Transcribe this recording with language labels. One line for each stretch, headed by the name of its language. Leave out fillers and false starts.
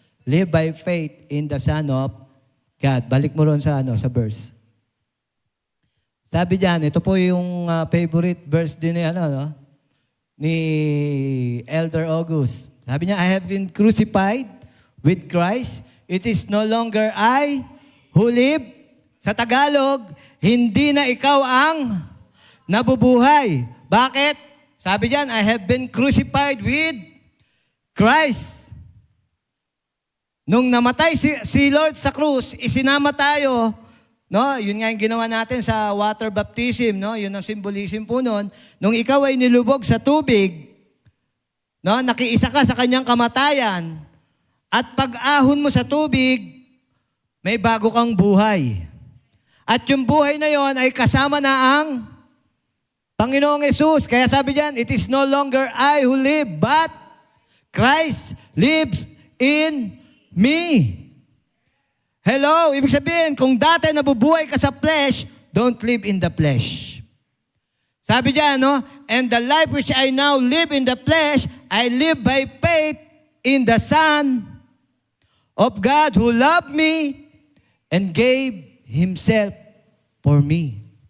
English: Live by faith in the Son of God.
Filipino: Balik mo ron sa verse. Sabi diyan, ito po yung favorite verse din ni Elder August. Sabi niya,
English: I have been crucified with Christ. It is no longer I who live.
Filipino: Sa Tagalog, hindi na ikaw ang nabubuhay. Bakit? Sabi diyan,
English: I have been crucified with Christ.
Filipino: Nung namatay si Lord sa krus, isinama tayo No, yun nga yung ginawa natin sa water baptism, no? Yun ang symbolism po noon. Nung ikaw ay nilubog sa tubig, no, nakiisa ka sa kanyang kamatayan, at pag-ahon mo sa tubig, may bago kang buhay. At yung buhay na yon ay kasama na ang Panginoong Yesus. Kaya sabi diyan,
English: it is no longer I who live, but Christ lives in me.
Filipino: Hello, ibig sabihin, kung dati nabubuhay ka sa flesh,
English: don't live in the flesh.
Filipino: Sabi diyan, no?
English: And the life which I now live in the flesh, I live by faith in the Son of God who loved me and gave Himself for me.